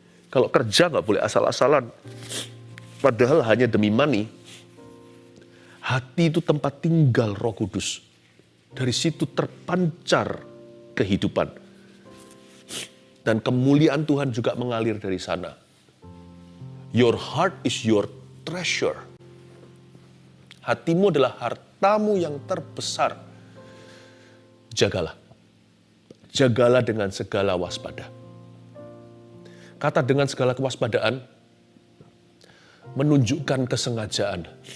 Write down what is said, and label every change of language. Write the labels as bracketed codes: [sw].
[id] Kalau kerja nggak boleh asal-asalan. Padahal hanya demi money. Hati itu tempat tinggal Roh Kudus. Dari situ terpancar kehidupan. Dan kemuliaan Tuhan juga mengalir dari sana. [en] Your heart is your treasure. [id] Hatimu adalah hartamu yang terbesar. Jagalah. Jagalah dengan segala waspada. Kata dengan segala kewaspadaan menunjukkan kesengajaan.